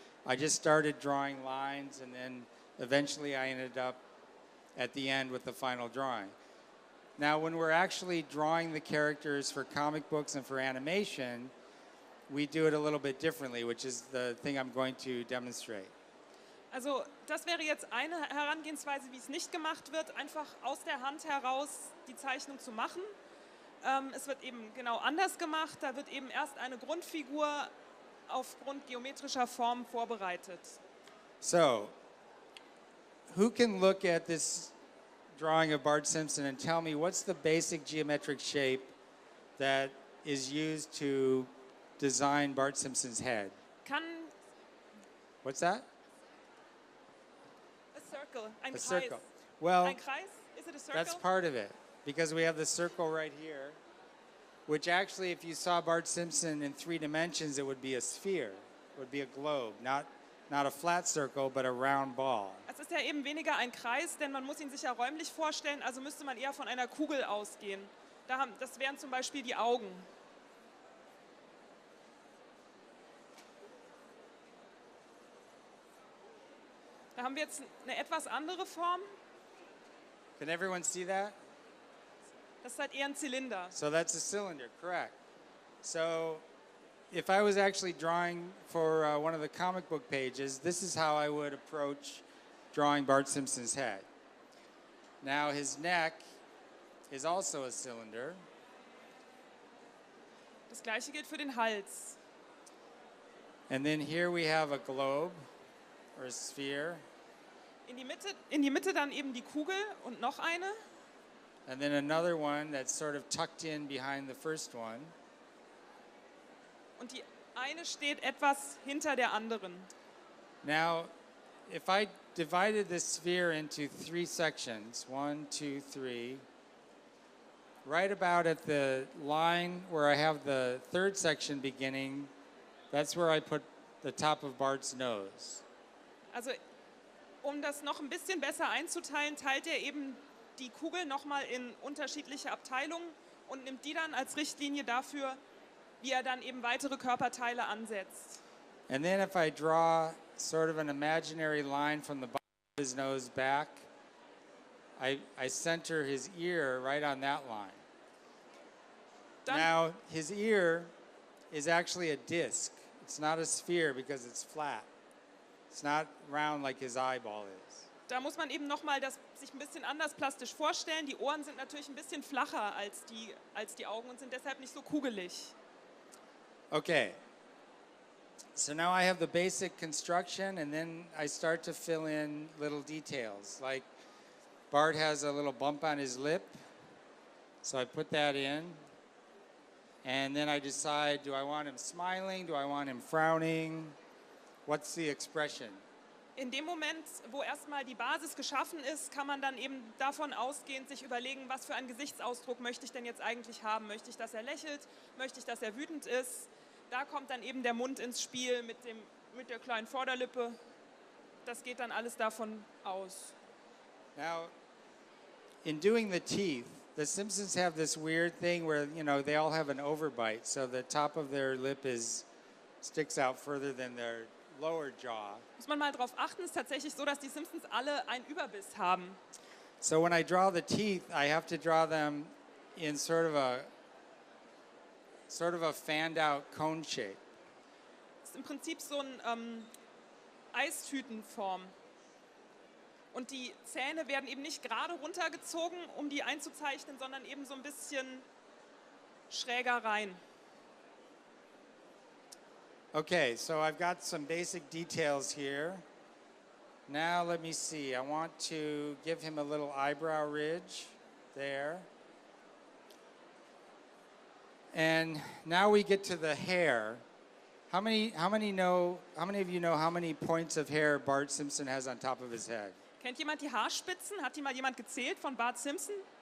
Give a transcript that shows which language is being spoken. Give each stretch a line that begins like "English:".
English: I just started drawing lines, and then eventually I ended up at the end with the final drawing. Now, when we're actually drawing the characters for comic books and for animation, we do it a little bit differently, which is the thing I'm going to demonstrate.
German: Also das wäre jetzt eine Herangehensweise, wie es nicht gemacht wird, einfach aus der Hand heraus die Zeichnung zu machen. Es wird eben genau anders gemacht, da wird eben erst eine Grundfigur aufgrund geometrischer Formen vorbereitet.
English: So, who can look at this drawing of Bart Simpson and tell me what's the basic geometric shape that is used to design Bart Simpson's head? What's that?
German: Ein
English: A
German: Kreis.
English: circle. Well,
German: Ein Kreis?
English: Is it a circle? that's part of it, because we have the circle right here, which actually, if you saw Bart Simpson in 3 dimensions, it would be a sphere. It would be a globe, not a flat circle, but a round ball.
German: Es ist ja eben weniger ein Kreis, denn man muss ihn sich ja räumlich vorstellen, also müsste man eher von einer Kugel ausgehen. Das wären zum Beispiel die Augen. Da haben wir jetzt eine etwas andere Form.
English: Can everyone see that?
German: Das ist halt eher ein Zylinder.
English: So that's a cylinder, correct. So if I was actually drawing for one of the comic book pages, this is how I would approach drawing Bart Simpson's head. Now his neck is also a cylinder.
German: Das gleiche gilt für den Hals.
English: And then here we have a globe or a sphere.
German: In die Mitte dann eben die Kugel und noch eine.
English: And then another one that's sort of tucked in behind the first one.
German: Und eine steht etwas hinter der anderen.
English: Now, if I divided this sphere into 3 sections, 1, 2, 3, right about at the line where I have the 3rd section beginning, that's where I put the top of Bart's nose.
German: Also, um das noch ein bisschen besser einzuteilen, teilt er eben die Kugel nochmal in unterschiedliche Abteilungen und nimmt die dann als Richtlinie dafür, wie er dann eben weitere Körperteile ansetzt.
English: And then if I draw sort of an imaginary line from the bottom of his nose back, I center his ear right on that line.
German: Dann,
English: Now, his ear is actually a disc. It's not a sphere because it's flat. It's not round like his eyeball is.
German: da muss man eben nochmal das sich ein bisschen anders plastisch vorstellen. Die Ohren sind natürlich ein bisschen flacher als die Augen und sind deshalb nicht so kugelig.
English: Okay. So now I have the basic construction, and then I start to fill in little details. Like Bart has a little bump on his lip, so I put that in. And then I decide, do I want him smiling? Do I want him frowning? What's the expression?
German: In dem Moment, wo erstmal die Basis geschaffen ist, kann man dann eben davon ausgehend sich überlegen, was für einen Gesichtsausdruck möchte ich denn jetzt eigentlich haben? Möchte ich, dass er lächelt? Möchte ich, dass er wütend ist? Da kommt dann eben der Mund ins Spiel mit der kleinen Vorderlippe. Das geht dann alles davon aus.
English: Now, in doing the teeth, the Simpsons have this weird thing where, they all have an overbite, so the top of their lip sticks out further than their lower jaw.
German: Muss man mal drauf achten, ist tatsächlich so, dass die Simpsons alle einen Überbiss haben.
English: So when I draw the teeth, I have to draw them in sort of a fanned out cone shape.
German: Das ist im Prinzip so eine Eistütenform. Und die Zähne werden eben nicht gerade runtergezogen, um die einzuzeichnen, sondern eben so ein bisschen schräger rein.
English: Okay, so I've got some basic details here. Now let me see. I want to give him a little eyebrow ridge there. And now we get to the hair. How many of you know how many points of hair Bart Simpson has on top of his head?
German: Kennt jemand die Haarspitzen? Hat die mal jemand gezählt von Bart Simpson?